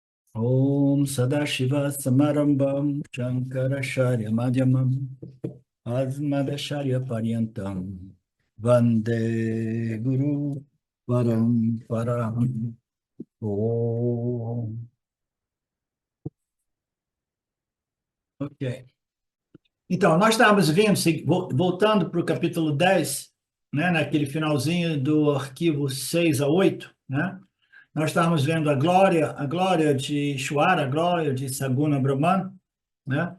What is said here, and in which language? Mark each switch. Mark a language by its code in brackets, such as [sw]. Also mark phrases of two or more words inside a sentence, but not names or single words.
[sa] ॐ सदाशिव समारम्भां शङ्कराचार्य मध्यमाम् अस्मदाचार्य पर्यन्तां वन्दे गुरु परम्पराम्. Om. [pt] Ok. Então, nós estávamos vendo, voltando para o capítulo 10, né, naquele finalzinho do arquivo 6 a 8, né? Nós estávamos vendo a glória de Ishvara, a glória de Saguna Brahman, né?